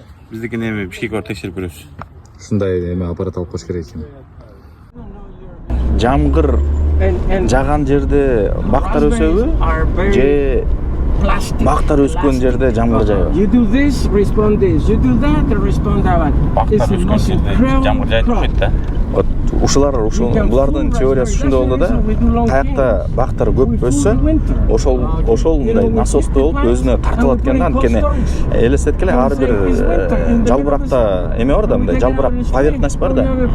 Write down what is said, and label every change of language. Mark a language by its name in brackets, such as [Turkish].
[Kyrgyz] Биздикине эми Бишкек барып текшерип көрөбүз. Ушундай эме аппарат алып коюш керек экен. Жамгыр жаган жерде бактар өсөбү же бактар өскөн жерде жамгыр жайбы? [English] You do this, respond this. You do that, respond that. [Kyrgyz] Бактар өскөн жерде жамгыр жайып турбайт да. Булардын теориясы ушундай болду да. Каякта бактар көп өссө, ошол мындай насосто болуп өзүнө тартылат экен да. Анткени элестеткиле, ар бир жалбыракта эме бар да, мындай жалбырак поверхность бар да.